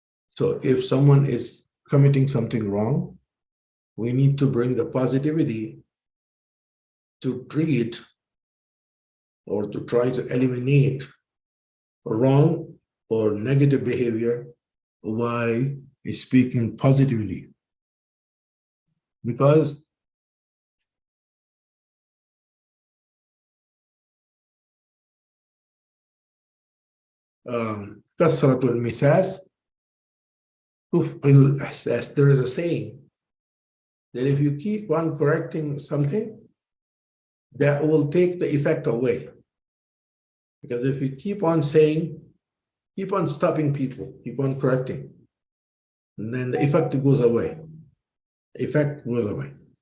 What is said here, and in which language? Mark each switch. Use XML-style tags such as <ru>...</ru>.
<en>So if someone is committing something wrong, we need to bring the positivity to treat or to try to eliminate wrong or negative behavior by speaking positively. Because</en> <ar>كثرة المساس تفقد الإحساس.</ar> <en>There is a saying that if you keep on correcting something, that will take the effect away. Because if you keep on saying, keep on stopping people, keep on correcting, and then the effect goes away. The effect goes away.</en>